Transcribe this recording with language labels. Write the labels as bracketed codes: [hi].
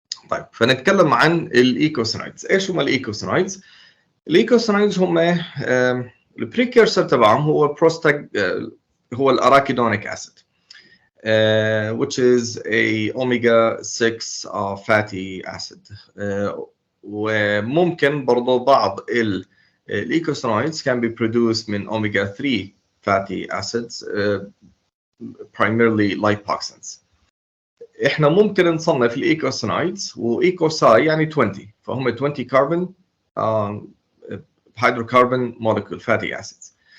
[ar] طيب فنتكلم عن الايكوسينويدز. ايش هم الايكوسينويدز؟ الايكوسينويدز هم البريكيرسر تبعهم هو هو الاراكيدونيك اسيد [en] which is a omega 6 fatty acid. [ar] وممكن برضو بعض الايكوسينويدز [en] can be produced [ar] من [en] omega 3 fatty acids primarily lipoxins. [ar] احنا ممكن نصنف الايكوسينويدز، وايكوساي يعني 20، فهم 20 كربون [en] hydrocarbon molecule fatty acids.